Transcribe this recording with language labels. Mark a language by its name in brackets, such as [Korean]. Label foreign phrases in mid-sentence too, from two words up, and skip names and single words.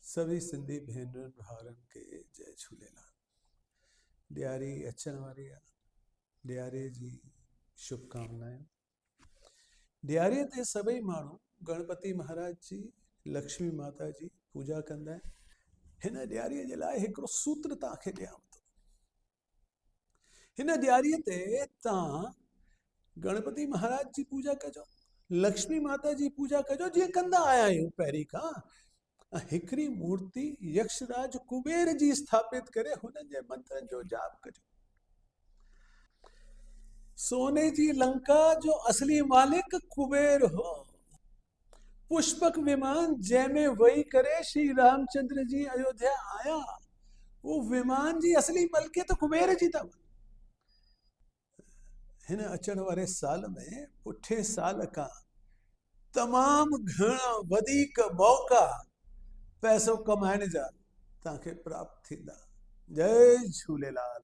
[Sindhi] सभी सिंधी भेनरुनि भाउरनि खे जय झूलेलाल। ॾियारी अचण वारी आहे, ॾियारीअ जी शुभकामनाएं। ॾियारीअ ते सभई माण्हू गणपति महाराज जी, लक्ष्मी माता जी पूजा कंदा आहिनि। हिन ॾियारीअ जे लाइ हिकिड़ो सूत्र तव्हांखे ॾियां थो। हिन ॾियारीअ ते तव्हां गणपति महाराज जी पूजा कजो, लक्ष्मी माता जी पूजा कजो, जीअं कंदा आया आहियूं पहिरीं खां। हिकिड़ी मूर्ति यक्षराज कुबेर जी स्थापित करे हुननि जे मंत्रनि जो जाप कजो। सोने जी लंका जो असली मालिक कुबेर हो। पुष्पक विमान जंहिंमें वही करे श्री रामचंद्र जी अयोध्या आया, वो विमान जी असली मलकियत कुबेर जी अथव। हिन अचण वारे साल में पुठे साल खां तमामु घणा वधीक मौक़ा पैसो कमाइण जा तव्हांखे प्राप्त थींदा। जय झूलेलाल।